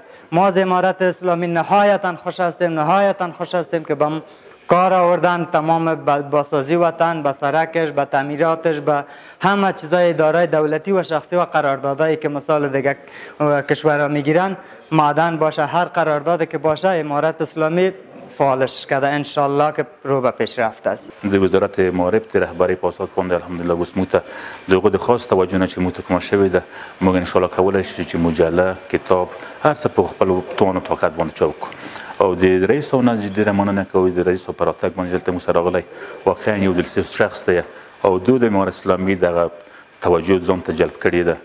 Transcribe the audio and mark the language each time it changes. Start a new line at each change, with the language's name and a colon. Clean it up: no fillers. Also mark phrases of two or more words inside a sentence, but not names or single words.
Persian: ما از امارت اسلامی نهایتا خوش هستیم که با کار آوردن تمام بازسازی وطن، به سرکش، به تعمیراتش، به همه چیزای اداره دولتی و شخصی و قراردادایی که مثال دیگه کشورها میگیرن معدن باشه، هر قراردادی که باشه امارت اسلامی فعالش کرده انشالله که رو به پیشرفت است.
Pashto: د وزارت معارف د رهبری په اساس باندې الحمدلله اوس موږ ته دغه د خاص توجه نه چې موږ ته کومه شوې ده موږ انشاءالله کولی شو چې مجله کتاب هر څه په خپل توان او طاقت باندې چاپ کړو او د رئیس صاحب نه ډېره مننه کوو د رئیس صاحب په راتګ باندې دلته موږ سره راغلی واقعا یو دلسوز شخص دی او د امارت اسلامي دغه توجه ځان ته جلب کړې ده